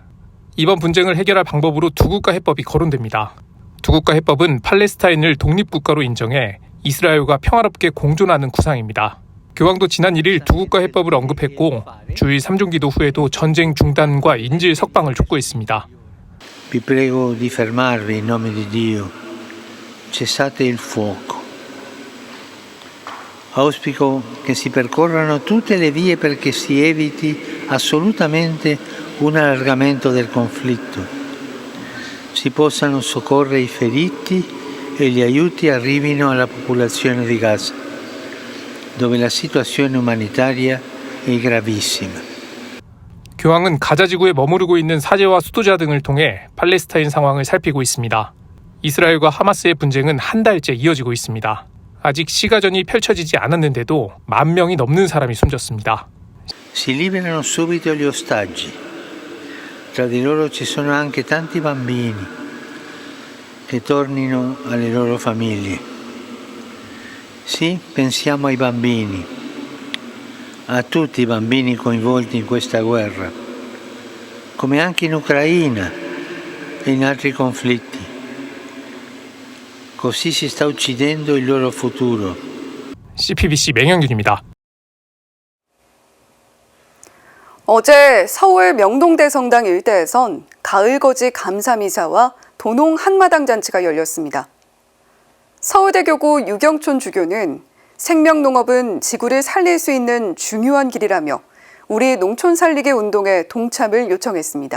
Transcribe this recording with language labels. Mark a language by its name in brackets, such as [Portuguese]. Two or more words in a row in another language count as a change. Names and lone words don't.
[Korean] 이번 분쟁을 해결할 방법으로 두 국가 해법이 거론됩니다. 두 국가 해법은 팔레스타인을 독립국가로 인정해 이스라엘과 평화롭게 공존하는 구상입니다. 교황도 지난 1일 두 국가 해법을 언급했고 주일 3중기도 후에도 전쟁 중단과 인질 석방을 촉구했습니다. [Italian] Vi prego di fermarvi in nome di Dio. Cessate il fuoco. Auspico che si percorrano tutte le vie perché si eviti assolutamente un allargamento del conflitto. Si possano soccorrere i feriti e gli aiuti arrivino alla popolazione di Gaza, dove la situazione umanitaria è gravissima. [Korean] 교황은 가자 지구에 머무르고 있는 사제와 수도자 등을 통해 팔레스타인 상황을 살피고 있습니다. 이스라엘과 하마스의 분쟁은 한 달째 이어지고 있습니다. 아직 시가전이 펼쳐지지 않았는데도 10,000명이 넘는 사람이 숨졌습니다. [Italian] Si liberano subito gli ostaggi. Tra di loro ci sono anche tanti bambini che tornino alle loro famiglie. Sì, pensiamo ai bambini, a tutti i bambini coinvolti in questa guerra, come anche in Ucraina e in altri conflitti. Così si sta uccidendo il loro futuro. [Korean] CPBC 맹현균입니다. 어제 서울 명동대성당 일대에선 가을거지 감사미사와 도농 한마당 잔치가 열렸습니다. 서울대교구 유경촌 주교는 생명농업은 지구를 살릴 수 있는 중요한 길이라며 우리 농촌 살리기 운동에 동참을 요청했습니다.